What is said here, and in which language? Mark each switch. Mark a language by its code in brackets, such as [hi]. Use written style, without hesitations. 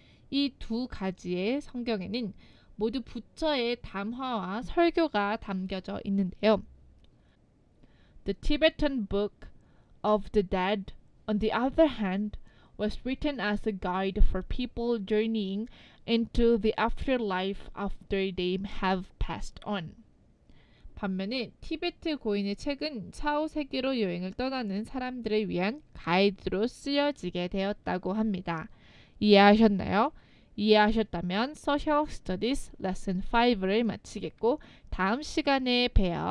[ko] 이 두 가지의 성경에는 모두 부처의 담화와 설교가 담겨져 있는데요. [en] The Tibetan Book of the Dead, on the other hand, was written as a guide for people journeying into the afterlife after they have passed on. [ko] 반면에 티베트 고인의 책은 차후 세계로 여행을 떠나는 사람들을 위한 가이드로 쓰여지게 되었다고 합니다. 이해하셨나요? 이해하셨다면 Social Studies Lesson 5를 마치겠고 다음 시간에 봬요.